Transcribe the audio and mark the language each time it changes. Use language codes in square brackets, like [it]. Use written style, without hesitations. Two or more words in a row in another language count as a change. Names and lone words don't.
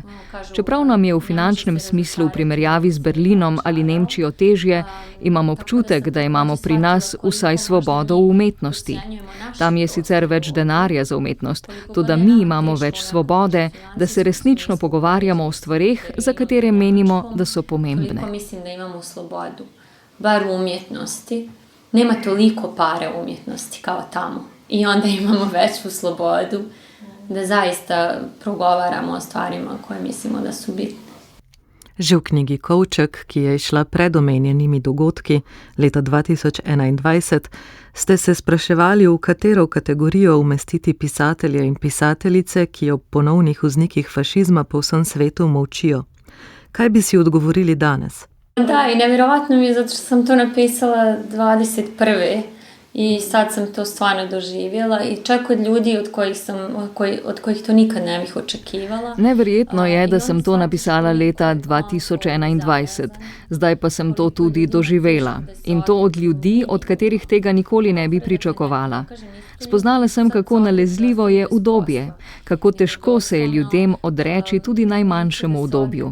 [sl] Čeprav nam je v finančnem smislu v primerjavi z Berlinom ali Nemčijo težje, imam občutek, da imamo pri nas vsaj svobodo v umetnosti. Tam je sicer več denarja za umetnost, toda mi imamo več svobode, da se resnično pogovarjamo o stvareh, za katere menimo, da so pomembne. [bs] Mislim, da imamo slobodu. Bar u umjetnosti, nema toliko pare u umjetnosti kao tamo. I onda imamo veću slobodu da zaista progovaramo o stvarima koje mislimo da su bitne. [sl] Že v knjigi Kovček, ki je išla pred omenjenimi dogodki leta 2021, ste se spraševali, v katero kategorijo umestiti pisatelje in pisateljice, ki ob ponovnih vznikih fašizma po vsem svetu molčijo. Kaj bi si odgovorili danes? [bs] Da, i nevjerovatno mi je zato što sam to napisala 21. I sad sam to stvarno doživjela i čak od ljudi od kojih to nikad ne bih očekivala. [sl] Neverjetno je, da sem to napisala leta 2021, zdaj pa sem to tudi doživela. In to od ljudi, od katerih tega nikoli ne bi pričakovala. Spoznala sem, kako nalezljivo je udobje, kako težko se je ljudem odreči tudi najmanjšemu udobju.